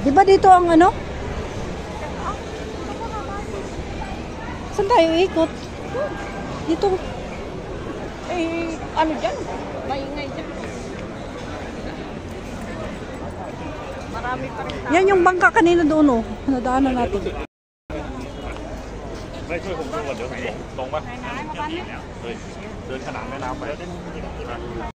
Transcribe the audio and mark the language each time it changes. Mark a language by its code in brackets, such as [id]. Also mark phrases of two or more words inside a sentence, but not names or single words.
[tl] Di ba dito ang ano? Saan tayo ikot? Dito. Eh, ano dyan? Maingay dyan. Marami pa rin tao. Yan yung bangka kanina doon, oh. Nadaanan natin. [th] ไม่ช่วยผมดูก่อนเดี๋ยวผมหลงตรงปะเดินขนานแม่น้ำไป